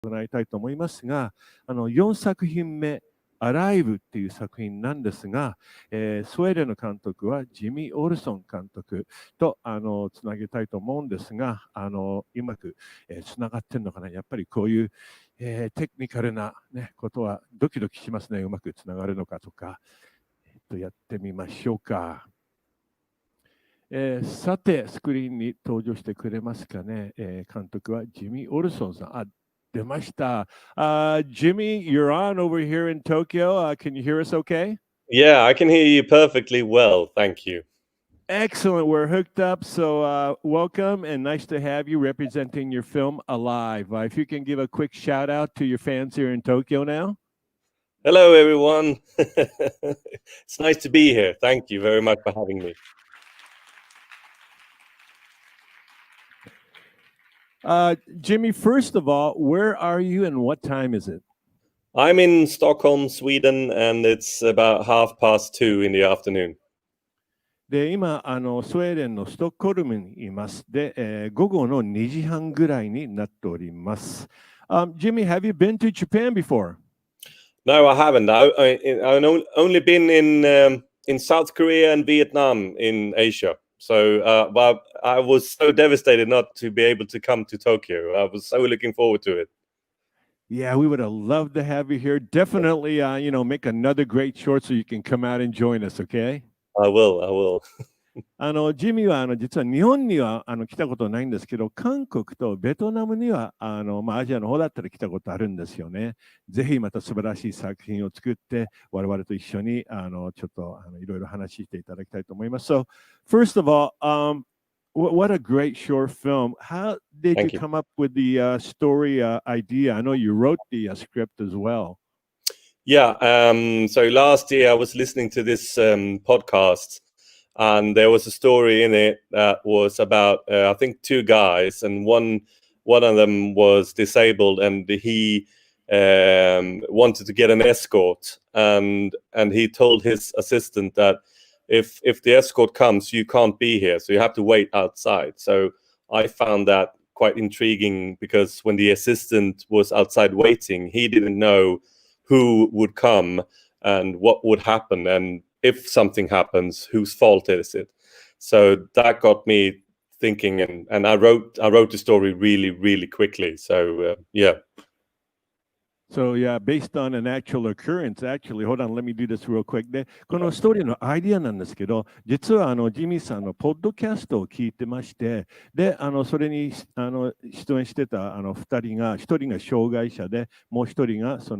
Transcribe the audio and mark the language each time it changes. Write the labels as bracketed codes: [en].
[ja] 行いたいと思いますが、4作品目、アライブっていう作品なんですが、スウェーデンの監督はジミー・オルソン監督とつなげたいと思うんですが、うまくつながってるのかな。やっぱりこういう、テクニカルな、ね、ことはドキドキしますね。うまくつながるのかとか。やってみましょうか。さて、スクリーンに登場してくれますかね。監督はジミー・オルソンさん。あ、出ました。 [en] Jimmy, you're on over here in Tokyo. Can you hear us okay? Yeah, I can hear you perfectly well. Thank you. Excellent. We're hooked up. So welcome and nice to have you representing your film Alive. If you can give a quick shout out to your fans here in Tokyo now. Hello, everyone. It's nice to be here. Thank you very much for having me. Jimmy, first of all, where are you and what time is it? I'm in Stockholm, Sweden, and it's about 2:30 in the afternoon. [ja] で、今、スウェーデンのストックホルムにいます。で、午後の2時半ぐらいになっております。 [en] Jimmy, have you been to Japan before? No, I haven't. I've only been in South Korea and Vietnam in Asia. So, but I was so devastated not to be able to come to Tokyo. I was so looking forward to it. Yeah, we would have loved to have you here. Definitely, make another great short so you can come out and join us, okay? I will. [ja] ジミーは実は日本には来たことないんですけど、韓国とベトナムにはアジアの方だったら来たことあるんですよね。ぜひまた素晴らしい作品を作って、我々と一緒にちょっといろいろ話していただきたいと思います。 [en] So, first of all, what a great short film. How did you come up with the story idea? I know you wrote the script as well. Yeah, so last year I was listening to this podcast, and there was a story in it that was about I think two guys, and one of them was disabled, and he wanted to get an escort, and he told his assistant that if the escort comes, you can't be here, so you have to wait outside. So I found that quite intriguing, because when the assistant was outside waiting, he didn't know who would come and what would happen, and if something happens, whose fault is it? So that got me thinking, and I wrote the story really, really quickly. So yeah. So yeah, based on an actual occurrence, actually, hold on, let me do this real quick. [ja] で、このストーリーのアイディアなんですけど、実はジミーさんのポッドキャストを聞いてまして、で、それに出演してた2人が、1人が障害者で、もう1人が